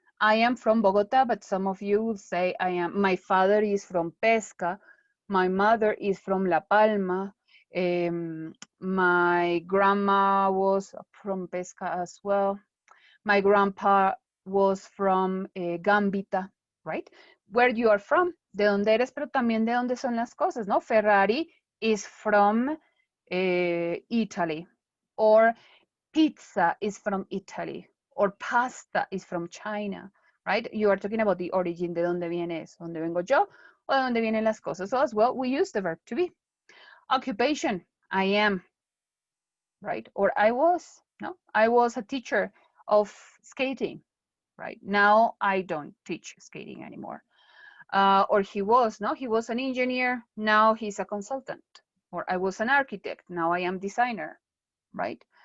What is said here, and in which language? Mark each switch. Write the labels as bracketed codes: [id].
[en] I am from Bogota, but some of you will say my father is from Pesca, my mother is from La Palma, my grandma was from Pesca as well. My grandpa was from Gambita, right? Where you are from, [es] de donde eres, pero también de dónde son las cosas, ¿no? [en] Ferrari is from Italy, or pizza is from Italy, or pasta is from China, right? You are talking about the origin, [es] de dónde vienes, dónde vengo yo, o de dónde vienen las cosas. [en] So as well, we use the verb to be. Occupation, I am, right? Or I was, no? I was a teacher of skating, right? Now I don't teach skating anymore. Or he was, no? He was an engineer, now he's a consultant. Or I was an architect, now I am designer, right?